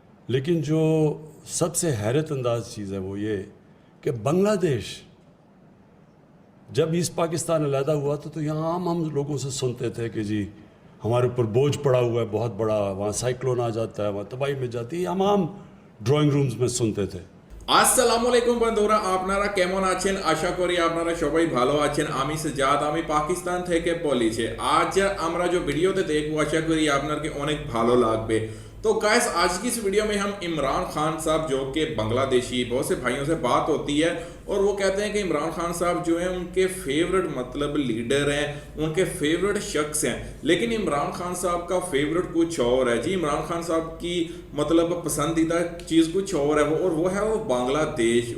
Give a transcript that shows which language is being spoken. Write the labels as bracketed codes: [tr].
[hi] लेकिन जो सबसे हैरत अंदाज चीज़ है वो ये कि बांग्लादेश जब ईस्ट पाकिस्तान अलहदा हुआ तो यहाँ हम लोगों से सुनते थे कि जी हमारे ऊपर बोझ पड़ा हुआ है बहुत बड़ा, वहाँ साइक्लोन आ जाता है, वहाँ तबाही में जाती है, हम ड्राइंग रूम्स में सुनते थे। [bn] আসসালামু আলাইকুম বন্ধুরা, আপনারা কেমন আছেন? আশা করি আপনারা সবাই ভালো আছেন। আমি সাজ্জাদ, আমি পাকিস্তান থেকে বলছি। আজ আমরা যে ভিডিওতে দেখবো আশা করি আপনাদের অনেক ভালো লাগবে। [hi] तो गाइस, आज की इस वीडियो में हम इमरान खान साहब जो कि बांग्लादेशी, बहुत से भाइयों से बात होती है और वो कहते हैं कि इमरान खान साहब जो हैं उनके फेवरेट मतलब लीडर हैं, उनके फेवरेट शख्स हैं। लेकिन इमरान खान साहब का फेवरेट कुछ और है जी। इमरान खान साहब की मतलब पसंदीदा चीज़ कुछ और है और वो है वो बांग्लादेश।